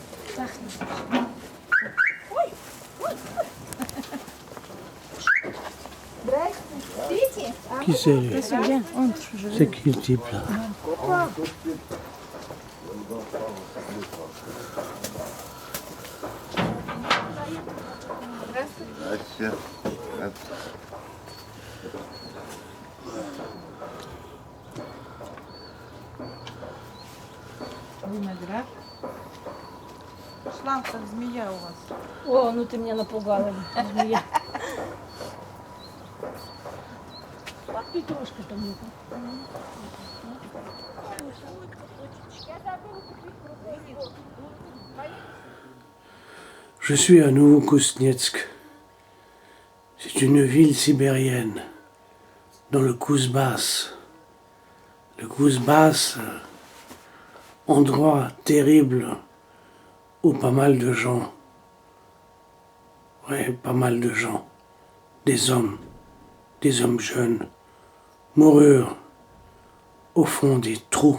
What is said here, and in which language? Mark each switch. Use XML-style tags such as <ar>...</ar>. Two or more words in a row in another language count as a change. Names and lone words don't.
<fr>Qui c'est lui? C'est qui le type là?</fr> <ru>Здрасте. Виноград. Шланг, как змея у вас. О, ну ты меня напугала, змея. А петрушка там нет.</ru> <fr>Je suis à Novokuznetsk. C'est une ville sibérienne, dans le Kouzbas. Le Kouzbas, endroit terrible où pas mal de gens, pas mal de gens, des hommes jeunes, moururent au fond des trous.</fr>